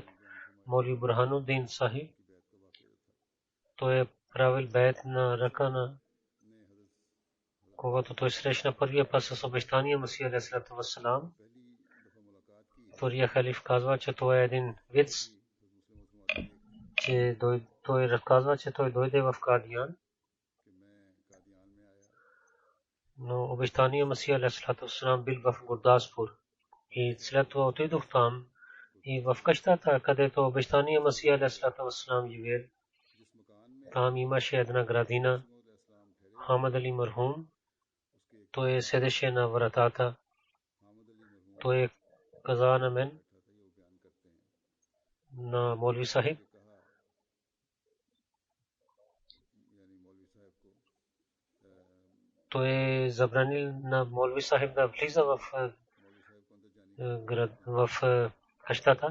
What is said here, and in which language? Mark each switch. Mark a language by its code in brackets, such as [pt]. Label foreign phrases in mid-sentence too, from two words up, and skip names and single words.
[bg] Молви Бурханудин Сахиб, той е правил бейт на ръка на когато той срещна първия път с обещания Масия [ar] عليه الصلاة والسلام. [bg] Втория халиф казва, че той е един виц, че той разказва, че той дойде в Кадиян но обещания Масия [ar] عليه الصلاة والسلام [bg] бил в Гурдаспур и след това отидох там И в къщата, където обещания Масия [ar] عليه الصلاة والسلام [bg] живеел, там имаше една градина. Хамад Али Мархум, той седеше на вратата. Той каза на мен, на Молви Сахиб, той забранил на Молви Сахиб да влиза в къщата.